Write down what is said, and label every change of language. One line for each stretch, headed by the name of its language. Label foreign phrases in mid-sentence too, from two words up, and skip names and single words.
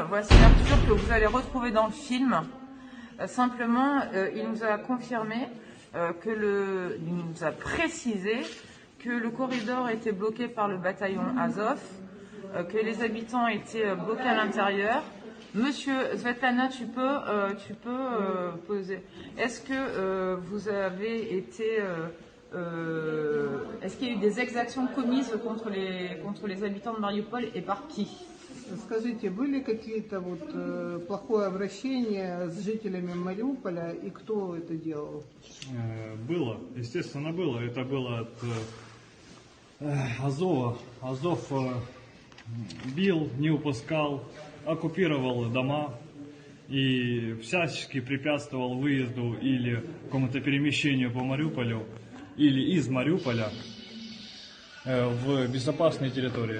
French: Voici Arthur que vous allez retrouver dans le film. Simplement, il nous a confirmé, il nous a précisé que le corridor était bloqué par le bataillon Azov, que les habitants étaient bloqués à l'intérieur. Monsieur Svetlana, tu peux poser. Est-ce que vous avez été, est-ce qu'il y a eu des exactions commises contre les habitants de Mariupol et par qui?
Russian: Скажите, были какие-то вот плохое обращение с жителями Мариуполя и кто это делал? Было, естественно, было. Это было от Азова. Азов бил, не упускал, оккупировал дома и всячески препятствовал выезду или какому-то перемещению по Мариуполю или из Мариуполя в безопасные территории.